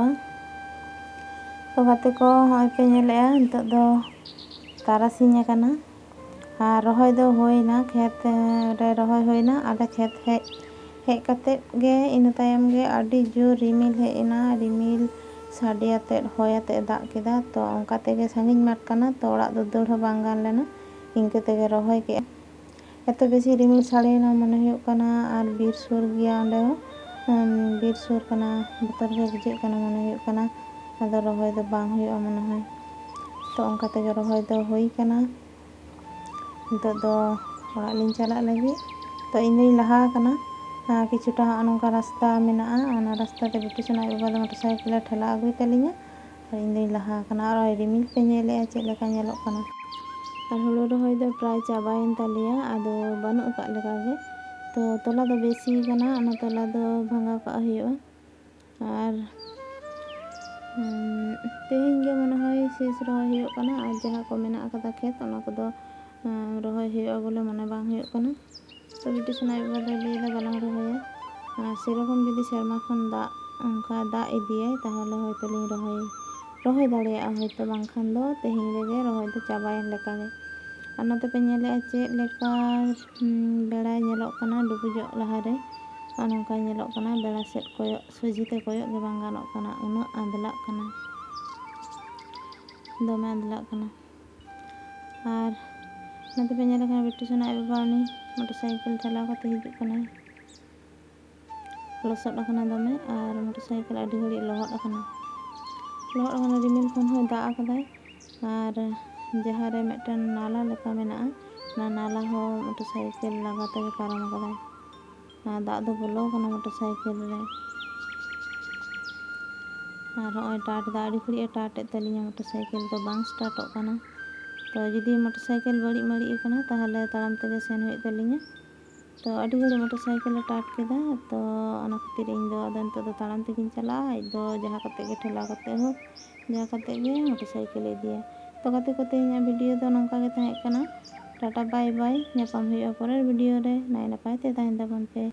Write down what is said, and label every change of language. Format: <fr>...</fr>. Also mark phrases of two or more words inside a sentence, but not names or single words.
<sat>तो गाते को नॉय पे नेल ए नितोग दो तारासिñ आकाना आर रहोय दो हुईना खेत रे रहोय हुईना आले खेत हेज कते गे इना तायम गे आडी जोर रिमिल हेज एना रिमिल साडे आते होय आते दाग केदा। तो ओंका तेगे साᱺगीñ माठ काना तो ओड़ाग दो दाᱹड़ हों बांग गान लेना इंका तेगे रहोय के एतो बेसी रिमिल साड़ेना मने हुयुग काना आर बीर सुर गिया ओंडे हो बीर सुर काना बतर गे बुझाग काना मने हुयुग काना आदो रहोय दो बांग हुयुगा मने होय। तो ओंका तेगे रहोय दो हुई काना नितोग दो ओड़ाग लिñ चालाग लागिद। तो इñ दोñ लाहा काना किछुटा हॉं नोंका रास्ता मेनागा ओना रास्ता ते बिटू सेन आज बाबा दो मोटरसाइकिल ए ठेला आगुई तालिñा आर इñ दोñ लाहा काना। आर रिमिल पे नेल ए चेद लेका नेलोग काना आर हुड़ु रहोय दो प्राय चाबायेन तालेया आदो बानुग अकाद लेका गे। तो तोला दो बेसी काना ओना तोला दो भांगाव काग हुयुगा आर तेहिñ गे मने होय शेष रहोय हुयुग काना आर जहाँ को मेनाग अकादा खेत ओना कोदो रहोय हुयुगा बोले मने बांग हुयुग काना। तो बिटू सेन आज बाबा दोय लैदा बालांग रहोया आर सेरकम जुदी सेरमा खन दाग ओंका दाग इदियाय ताहले होयतो लिñ रहोय दाड़ेयागा होयतो बांखान दो तेहिñ रेगे रहोय दो चाबायेन लेका गे। आर नोते पे नेल ए चेद लेका बेड़ाय नेलोग काना डुबुजोग लाहा रे नोंका नेलोग काना बेड़ा सेद कोयग सोझिते कोयग गे बांग गानोग काना उनाग आंदलाग काना दोमे आंदलाग काना। आर नोते पे नेल लेखान बिटू सेन आज बाबा उनी मोटरसाइकिल चलाव कते हिजुग कानाय लसद आकाना दोमे आर मोटरसाइकिल आडी घड़ी लहद आकाना रिमिल खन होय दाग आकादाय। आर जहाँ रे मिदटेन नाला लेका मेनागा ना नाला हो मोटरसाइकिल लागा तेगे पारम आकादाय दाग दो बोलो काना मोटरसाइकिल रे। आर नॉय टाट दा आडी घड़ी टाट एद तालिña मोटरसाइकिल तो बांग स्टार्टोग काना। तो जुदी मोटरसाइकिल बाड़िज माड़िज आकाना ताहले ताड़ाम तेगे सेन हुयुग तालिña। तो आडी घड़ी मोटरसाइकिल ए टाट केदा तो ओना खातिर इñ दो आदो नितोग दो ताड़ाम तेगिñ चलागा आज दो जहाँ कते गे ठेला कते हो जहाँ कते गे मोटरसाइकिल इदिया। तो गाते को तेहिñाग वीडियो दो नोंका गे ताहें काना</sat> <en>ta-ta bye bye.</en> <sat>ñापाम हुयुगा परेर वीडियो रे नाय नापाय ते ताहें ताबोन पे।</sat>